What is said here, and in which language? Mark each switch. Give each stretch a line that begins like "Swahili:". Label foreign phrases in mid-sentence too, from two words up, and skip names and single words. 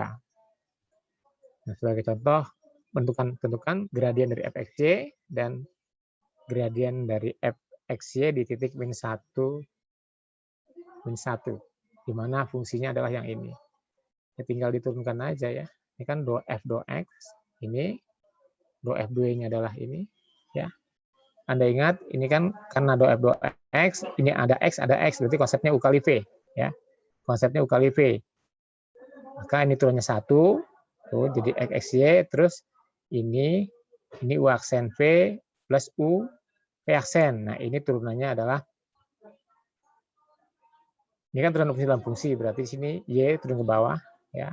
Indonesian: Nah, sebagai contoh, tentukan gradien dari fxy dan gradien dari fxy di titik min 1, di mana fungsinya adalah yang ini. Ya, tinggal diturunkan aja ya. Ini kan do f do x, ini do f do y-nya adalah ini ya. Anda ingat ini kan karena do f do x, ini ada x, berarti konsepnya U kali V ya. Konsepnya U kali V. Maka ini turunnya 1, tuh jadi xy, terus ini U aksen V plus U V aksen. Nah, ini turunannya adalah ini kan turun fungsi dalam fungsi, berarti di sini y turun ke bawah ya.